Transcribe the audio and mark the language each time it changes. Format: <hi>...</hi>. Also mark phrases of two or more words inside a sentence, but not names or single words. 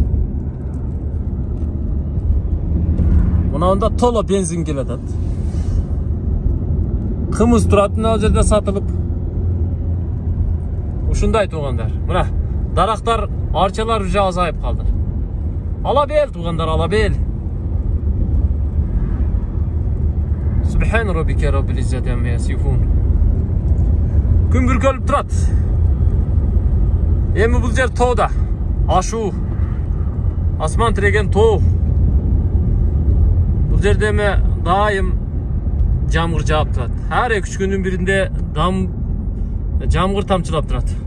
<ky>Мынанда толо бензин келатат. Кымыз туратын ал жерде сатылып. Ушундай туугандар. Мына дарактар, арчалар уже азайып калды. Алабел туугандар, алабел.</ky> <ar>سبحان ربك رب العزة عما يصفون.</ar> <ky>Күн бүркөлүп турат. Эми бул жер тоодо. Ашуу. Асман тиреген тоо. Бул жерде эми дайым жамгыр жаап турат. Ар 2-3 күндүн биринде жамгыр тамчылап турат.</ky>